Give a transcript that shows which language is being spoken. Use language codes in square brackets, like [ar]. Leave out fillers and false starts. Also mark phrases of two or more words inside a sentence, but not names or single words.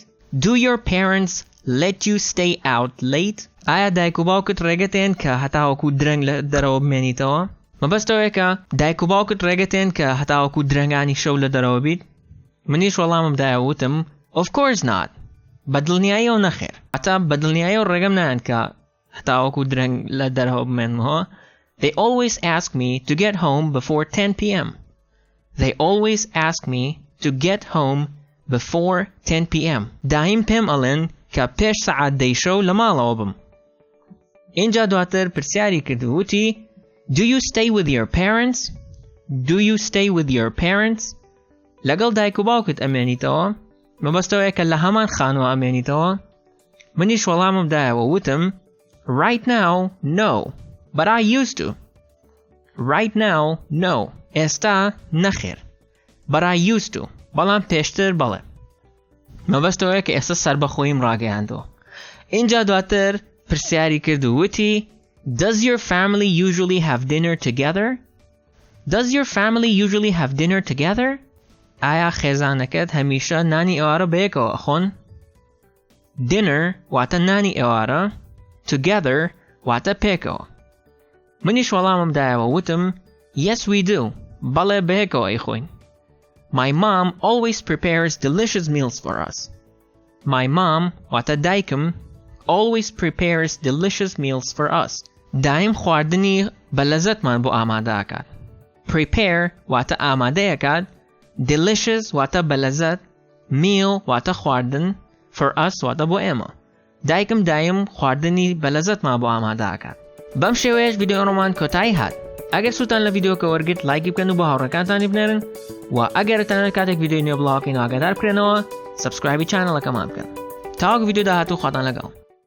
[en] Do your parents let you stay out late? [ckb] ئایا دایک و باوکت ڕێگەتێن کە هەتاوەکو درەنگ لە دەرەوە بمێنیتەوە؟ مەبەستەوەیە کە دایک و باوکت ڕێگەتێن کە هەتاوەکو درەنگانی شەو لە دەرەوە بیت؟ منیش وەڵامم دایە وتم [en] Of course not. [ckb] بەدڵنیاییەوە نەخێر. هەتا بەدڵنیاییەوە ڕێگەم نایەن کە هەتاوەکو درەنگ لە دەرەوە بمێنمەوە. [en] They always ask me to get home before 10 p.m. They always ask me to get home before 10 p.m. [ckb] دایم پێم ئەڵێن کە پێش سەعات 10 شەو لە ماڵەوە بم. اینجا دواتر پرسیاری کردو وتی [en] Do you stay with your parents? Do you stay with your parents? [ckb] لەگەڵ دایک و باوکت ئەمێنیتەوە؟ مەبەستەوەیە کە لە هەمان خانووە ئەمێنیتەوە؟ منیش وەڵامم دایەوە وتم [en] Right now, no. But I used to. Right now, no. [ckb] ئێستا نەخێر. [en] But I used to. [ckb] بەڵام پێشتر بەڵێ. مەبەستەوەیە کە ئێستا سەربەخۆییم ڕاگەیاندەوە. اینجا دواتر پرسیاری کرد و وتی [en] Does your family usually have dinner together? Does your family usually have dinner together? [ckb] ئایا خێزانەکەت هەمیشە نانی ئێوارە بەیەکەوە ئەخۆن؟ Dinner واتە نانی ئێوارە. Together واتە پێکەوە. منیش وەڵامم دایەوە وتم [en] Yes we do. [ckb] بەڵێ بەیەکەوە ئەیخۆین. [en] My mom always prepares delicious meals for us. My mom [ckb] واتە دایکم [en] always prepares delicious meals for us. [ckb] دایم خواردنی بەلەزەتمان بۆ ئامادەکات. Prepare واتە ئامادەیەکات. Delicious واتە بەلەزەت. Meal واتە خواردن. [en] For us [ckb] واتە بۆ ئێمە. دایکم دایم خواردنی بەلەزەتمان بۆ ئامادەکات. بەم شێوەیەش ڤیدیۆڕۆمان کۆتایی هات. ئەگەر سوودتان لە ڤیدیۆکە وەرگرت لایکی بکەن و بە هاوڕێکانتانی بنێرن و ئەگەر تەنانەت کاتێک ڤیدیۆی نوێ بڵاوکەین و ئاگادار بکرێنەوە سبسکرایبی چانەڵەکەمان بکەن. تاوەک ڤیدیۆ داهاتوو خواتان لەگەڵ.